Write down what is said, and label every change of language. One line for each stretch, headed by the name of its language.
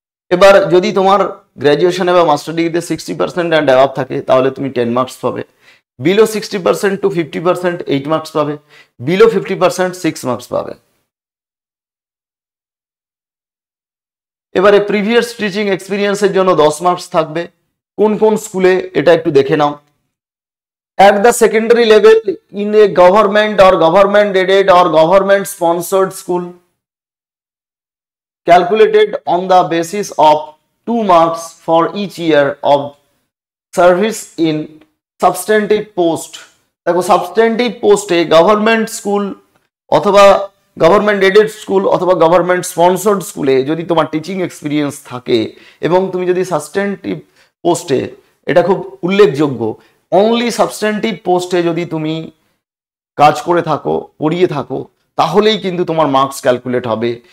Bangla: এবার যদি তোমার গ্র্যাজুয়েশনে বা মাস্টার ডিগ্রিতে 60% অ্যান্ড অ্যাবাভ থাকে, তাহলে তুমি 10 মার্কস পাবে। বিলো 60% টু 50% 8 মার্কস পাবে। বিলো 50% 6 মার্কস পাবে। এবারে প্রিভিয়াস টিচিং এক্সপিরিয়েন্সের জন্য 10 মার্কস থাকবে। কোন কোন স্কুলে এটা একটু দেখে নাও।
English: At the secondary level in a government or government aided or government sponsored school, calculated on the basis of 2 marks for each year of service in substantive post।
Bangla: দেখো substantive পোস্টে গভর্নমেন্ট স্কুল অথবা government aided school অথবা government sponsored স্কুলে যদি তোমার teaching experience থাকে এবং তুমি যদি সাবস্ট্যান্টিভ পোস্টে, এটা খুব উল্লেখযোগ্য, অনলি সাবস্ট্যান্টিভ পোস্টে যদি তুমি কাজ করে থাকো, পড়িয়ে থাকো, তাহলেই কিন্তু তোমার মার্কস ক্যালকুলেট হবে।